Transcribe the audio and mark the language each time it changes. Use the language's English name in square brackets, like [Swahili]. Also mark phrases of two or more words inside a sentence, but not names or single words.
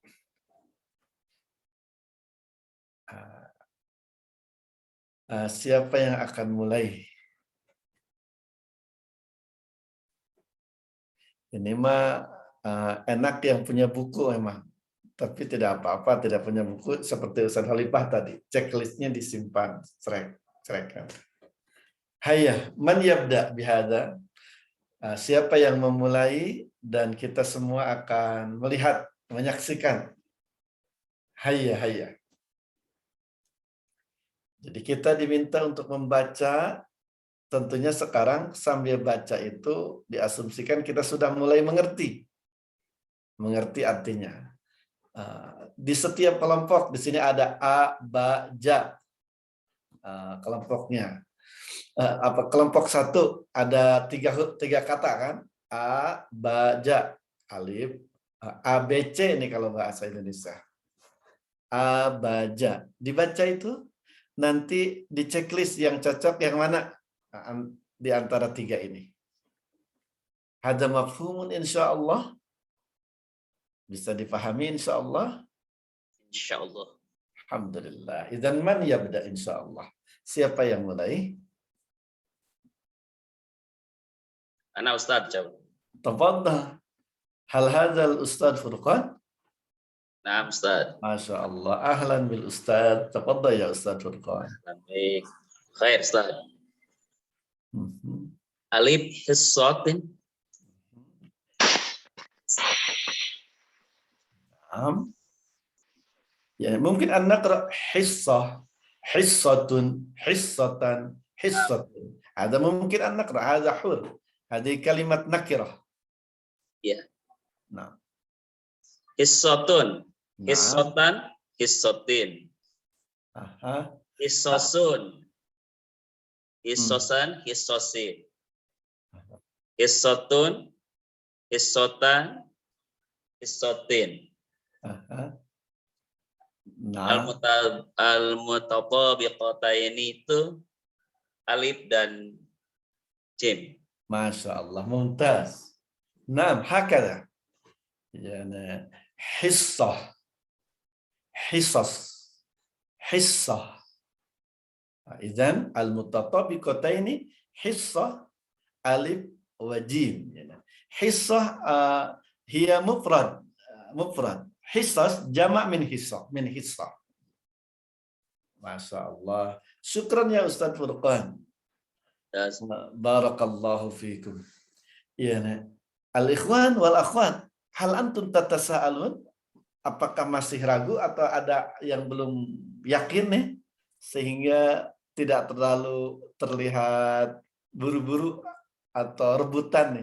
[Indonesian] Siapa yang akan mulai? Ini mah enak yang punya buku memang. Tapi tidak apa-apa, tidak punya buku seperti Ustaz Khalifah tadi. Checklistnya disimpan, [Arabic] cerekan. هيا، من يبدأ بهذا? [Indonesian] Siapa yang memulai, dan kita semua akan melihat, menyaksikan. Hayya. Jadi kita diminta untuk membaca. Tentunya sekarang sambil baca itu diasumsikan kita sudah mulai mengerti artinya. Di setiap kelompok di sini ada a, ba, ja. Kelompoknya. Kelompok satu ada tiga kata kan? A, ba, ja. Alif, A, B, C ini kalau bahasa Indonesia. A, ba, ja. Dibaca itu nanti di checklist yang cocok yang mana di antara tiga ini. [Arabic] هذا مفهوم إن شاء الله. [Indonesian] Bisa dipahami insyaallah. Insyaallah. Alhamdulillah. [Arabic] إذن من يبدأ إن شاء الله. [Indonesian] Siapa yang mulai? [Arabic] أنا أستاذ جواب. Tafadhal. هل هذا الأستاذ فرقان? نعم أستاذ. ما شاء الله. أهلا بالأستاذ. تفضل يا أستاذ فرقان. Baik. خير أستاذ. Mhm. ألف حصة. Naam. [Indonesian] Ya, mungkin [Arabic] النكرة حصة، حصةٌ، حصةً، حصةٌ. [Indonesian] Ada mungkin an-naqra, ada hur. [Arabic] هذه كلمة نكرة. Ya. [Indonesian] Nah, [Arabic] Hissatun. [Indonesian] nah. [Arabic] حصةً. حصةٍ. Aha. حصصٌ. حصصًا. حصصٍ. حصةٌ. حصةً. Hissatin. [Indonesian] Aha. Nah, Al-mutababiqataini itu alif dan jim. [Arabic] ما شاء الله، ممتاز. Nah, hakada. يعني حصة، حصص، حصة. إذن المتطابقتين حصة ألف وجيم. حصة هي مفرد. حصص جمع من حصة، من حصة. ما شاء الله. شكرا يا أستاذ فرقان. [Indonesian] Dan [Arabic] بارك الله فيكم. يا الإخوان والأخوات، هل أنتم تتساءلون? [Indonesian] Apakah masih ragu atau ada yang belum yakin nih sehingga tidak terlalu terlihat buru-buru atau rebutan nih?